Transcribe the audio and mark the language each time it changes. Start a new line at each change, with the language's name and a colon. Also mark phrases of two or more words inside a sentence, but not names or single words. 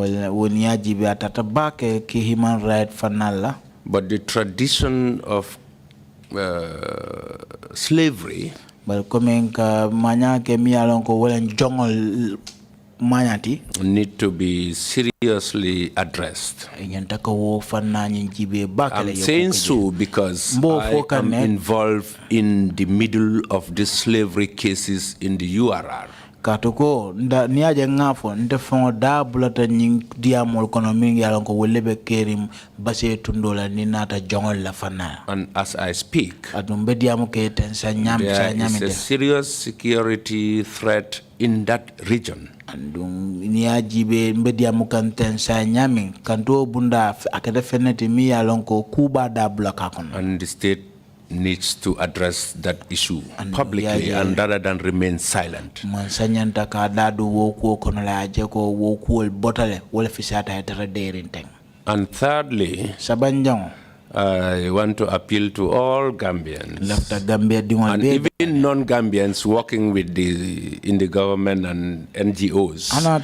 English: But the tradition of slavery need to be seriously addressed. I'm saying so because I am involved in the middle of the slavery cases in the URR.
Mandingo: Katuko nda niaje ngafo nte fongo da bulata nying diamol kono mingi yalon ko welebe kerim base tundola ni nata jongol la fana.
English: And as I speak,
Mandingo: adumbe diamo ke ten sa nyam sa
English: there is a serious security threat in that region.
Mandingo: Andung niaji be mbe diamo kan ten sa nyami kanto bunda akada feneti mi yalon ko kuba da bulaka kono.
English: And the state needs to address that issue publicly and rather than remain silent. And thirdly, I want to appeal to all Gambians and even non-Gambians working with in the government and NGOs.